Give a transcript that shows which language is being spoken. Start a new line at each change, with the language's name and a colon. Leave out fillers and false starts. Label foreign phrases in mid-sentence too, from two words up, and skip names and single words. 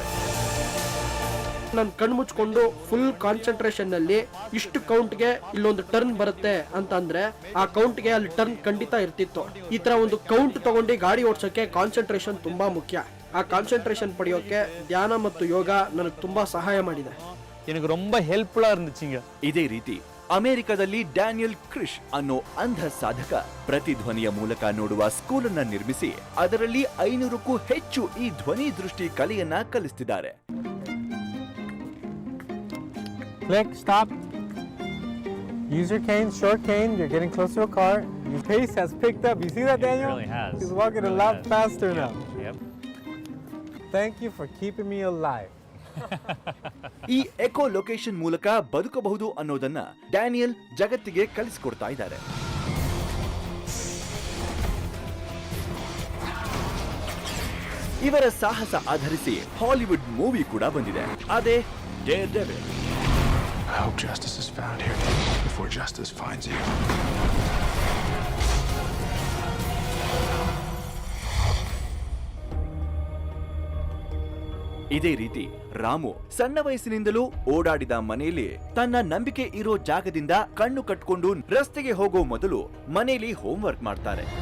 Kannada: ನಾನು ಕಣ್ಣು ಮುಚ್ಕೊಂಡು
English: full concentration
Kannada: ನಲ್ಲಿ ಇಷ್ಟು ಕೌಂಟ್ಗೆ ಇಲ್ಲೊಂದು ಟರ್ನ್ ಬರುತ್ತೆ ಅಂತ ಅಂದ್ರೆ ಆ ಕೌಂಟ್ಗೆ ಅಲ್ಲಿ ಟರ್ನ್ ಖಂಡಿತ ಇರ್ತಿತ್ತು. ಈ ತರ ಒಂದು ಕೌಂಟ್ ತಗೊಂಡು ಗಾಡಿ ಓಡಿಸೋಕೆ ಕಾನ್ಸಂಟ್ರೇಷನ್ ತುಂಬಾ ಮುಖ್ಯ. ಆ ಕಾನ್ಸಂಟ್ರೇಷನ್ ಪಡೆಯೋಕೆ ಧ್ಯಾನ ಮತ್ತು ಯೋಗ ನನಗೆ ತುಂಬಾ ಸಹಾಯ ಮಾಡಿದೆ.
Tamil: எனக்கு ரொம்ப ஹெல்ப்ஃபுல்லா இருந்துச்சுங்க.
Kannada: ಇದೇ ರೀತಿ ಅಮೆರಿಕದಲ್ಲಿ ಡ್ಯಾನಿಯಲ್ ಕ್ರಿಶ್ ಅನ್ನೋ ಅಂಧ ಸಾಧಕ ಪ್ರತಿಧ್ವನಿಯ ಮೂಲಕ ನೋಡುವ ಸ್ಕೂಲನ್ನ ನಿರ್ಮಿಸಿ ಅದರಲ್ಲಿ 500ಕ್ಕೂ ಹೆಚ್ಚು ಈ ಧ್ವನಿ ದೃಷ್ಟಿ ಕಲೆಯನ್ನ ಕಲಿಸ್ತಿದ್ದಾರೆ.
English: Click, stop. Use your cane, short cane. You're getting close to a car. Your pace has picked up. You see that, Daniel? It really has. He's walking a Really lot has. faster now. Yep. Thank you for keeping me alive.
Kannada: ಈ
English: echo location
Kannada: ಮೂಲಕ ಬದುಕಬಹುದು ಅನ್ನೋದನ್ನ ಡ್ಯಾನಿಯಲ್ ಜಗತ್ತಿಗೆ ಕಲಿಸಿಕೊಡ್ತಾ ಇದ್ದಾರೆ. ಇವರ ಸಾಹಸ ಆಧರಿಸಿ
English: Hollywood movie
Kannada: ಕೂಡ ಬಂದಿದೆ. ಅದೇ ಡೇರ್ ಡೆವಿಲ್.
English: I hope justice is found here before justice finds you.
Kannada: ಇದೇ ರೀತಿ ರಾಮು ಸಣ್ಣ ವಯಸ್ಸಿನಿಂದಲೂ ಓಡಾಡಿದ ಮನೆಯಲ್ಲಿ ತನ್ನ ನಂಬಿಕೆ ಇರೋ ಜಾಗದಿಂದ ಕಣ್ಣು ಕಟ್ಕೊಂಡು ರಸ್ತೆಗೆ ಹೋಗೋ ಮೊದಲು ಮನೆಯಲ್ಲಿ ಹೋಮ್ವರ್ಕ್ ಮಾಡ್ತಾರೆ.